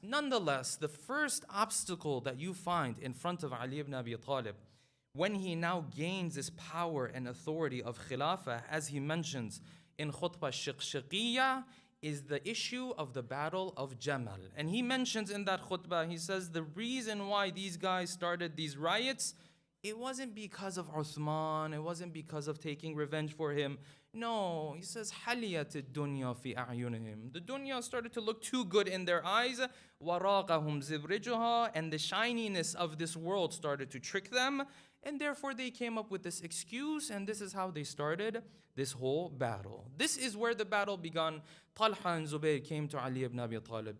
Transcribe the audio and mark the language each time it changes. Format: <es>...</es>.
<en>Nonetheless, the first obstacle that you find in front of Ali ibn Abi Talib, when he now gains this power and authority of Khilafah, as he mentions in Khutbah Shiqshaqiyya, is the issue of the Battle of Jamal. And he mentions in that khutbah, he says the reason why these guys started these riots, it wasn't because of Uthman, it wasn't because of taking revenge for him. No, he says,</en> <ar>حَلِيَتِ الدُّنْيَا فِي أَعْيُنِهِمْ.</ar> <en>The dunya started to look too good in their eyes.</en> <ar>وَرَاقَهُمْ زِبْرِجُهَا.</ar> <en>And the shininess of this world started to trick them. And therefore they came up with this excuse, and this is how they started this whole battle. This is where the battle began. Talha and Zubayr came to Ali ibn Abi Talib.</en>